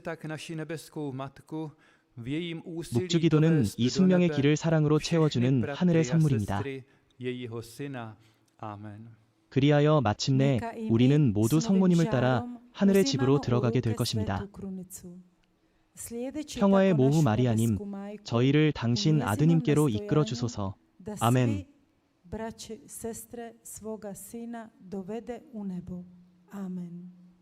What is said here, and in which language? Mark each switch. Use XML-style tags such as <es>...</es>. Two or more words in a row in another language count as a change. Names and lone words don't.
<ko>묵주기도는 이 숙명의 길을 사랑으로 채워주는 하늘의 선물입니다. 그리하여 마침내 우리는 모두 성모님을 따라 하늘의 집으로 들어가게 될 것입니다. 평화의 모후 마리아님, 저희를 당신 아드님께로 이끌어 주소서. 아멘.</ko> <hr>braće, sestre svoga sina dovede u nebo. Amen.</hr>